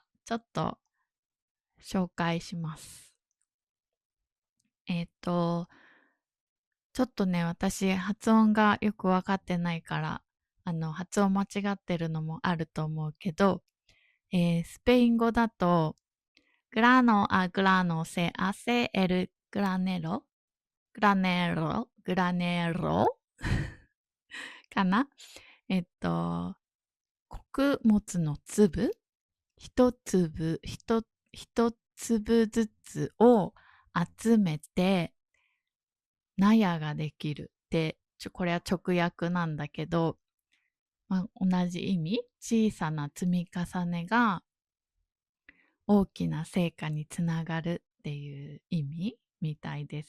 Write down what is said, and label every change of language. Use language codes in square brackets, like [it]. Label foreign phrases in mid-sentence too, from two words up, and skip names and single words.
[ja] ちょっと紹介します。えっと、ちょっとね、私発音がよくわかってないから、発音間違ってるのもあると思うけど、スペイン語だと [es] grano a grano se hace el granero, granero [ja] かな。穀物の粒、一粒ずつを集めて納屋ができるって、これは直訳なんだけど、同じ意味、小さな積み重ねが大きな成果につながるっていう意味みたいです。